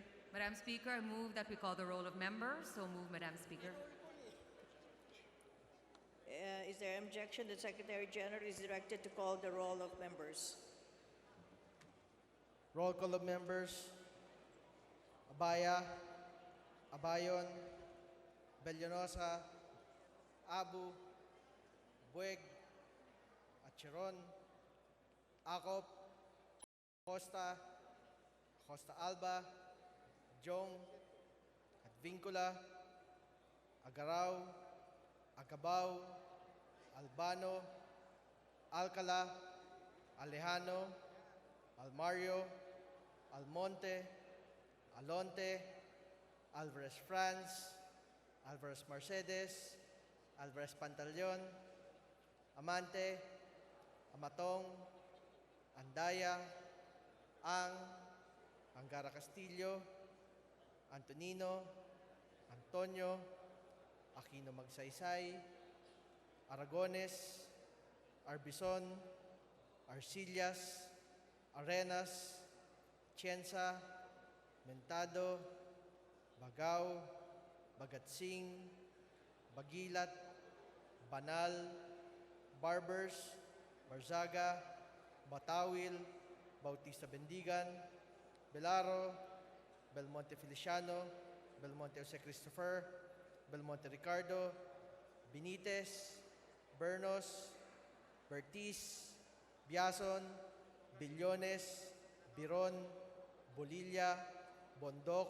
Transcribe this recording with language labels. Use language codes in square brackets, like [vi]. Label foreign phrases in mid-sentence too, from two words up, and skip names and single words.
[en] Madam Speaker, I move that we call the roll of members. So move, Madam Speaker. Is there an objection? The Secretary General is directed to call the roll of members. Roll call of members. Abaya, Abayon, Bellanosa, Abu, Bueg, Acheron, Acop, Costa, Costa Alba, Jong, Advincula, Agaraw, Agabao, Albano, Alcala, Alejano, Almario, Almonte, Alonte, Alvarez Franz, Alvarez Mercedes, Alvarez Pantaleon, Amante, Amatong, Andaya, Angara Castillo, Antonino, Antonio, Aquino Magsaysay, Aragones, Arbison, Arcillas, Arenas, Cienza, Mentado, Bagao, Bagatsing, Bagilat, Banal, Barbers, Barzaga, Batawil, Bautista Bendigan, Belaro, Belmonte Feliciano, Belmonte Jose Christopher, Belmonte Ricardo, Benitez, Bernos, Bertiz, Biason, Billones, Biron, Bolilla, Bondoc,